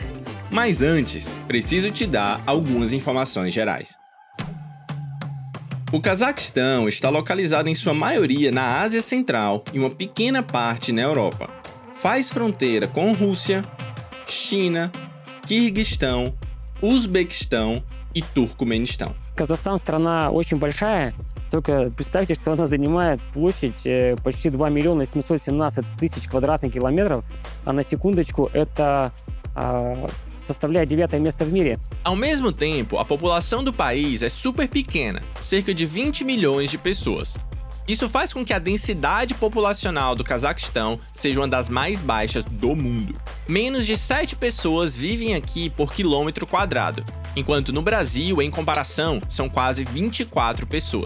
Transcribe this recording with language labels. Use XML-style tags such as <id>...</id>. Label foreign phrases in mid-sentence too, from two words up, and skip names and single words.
<pt>Mas antes, preciso te dar algumas informações gerais. O Cazaquistão está localizado em sua maioria na Ásia Central e uma pequena parte na Europa. Faz fronteira com Rússia, China, Quirguistão,</pt> <ru>Узбекистан и Туркменистан. Казахстан страна очень большая, только представьте, что она занимает площадь почти 2 миллиона 717 тысяч квадратных километров, а на секундочку это составляет 9-е место в мире.</ru> <pt>Ao mesmo tempo, a população do país é super pequena, cerca de 20 milhões de pessoas. Isso faz com que a densidade populacional do Cazaquistão seja uma das mais baixas do mundo. Menos de 7 pessoas vivem aqui por quilômetro quadrado, enquanto no Brasil, em comparação, são quase 24 pessoas.</pt>